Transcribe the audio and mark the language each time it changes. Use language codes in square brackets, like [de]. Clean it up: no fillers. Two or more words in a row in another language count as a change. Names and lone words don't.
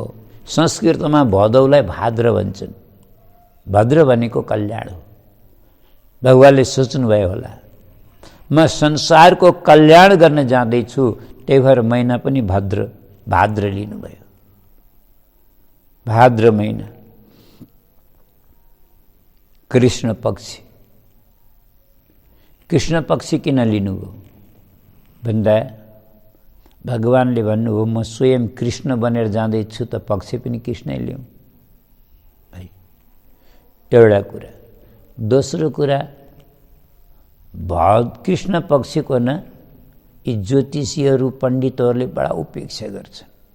[ne] संस्कृतमा भदौलाई भाद्र भन्छन्। भद्र भनेको कल्याण हो। भगवानले सोच्नुभयो होला, म संसारको कल्याण गर्न जाँदैछु, त्यही भएर महिना पनि भाद्र लिनुभयो। भाद्र महिना, कृष्ण पक्षी। कृष्ण पक्षी किन लिनुभयो भन्दा भगवानले भन्नुभयो, म स्वयं कृष्ण बनेर जाँदैछु त पक्षी पनि कृष्णै ल्याउँ। एउटा कुरा। दोस्रो कुरा, कृष्ण पक्षको न यी ज्योतिषीहरू पण्डितहरूले बडा उपेक्षा गर्छन्।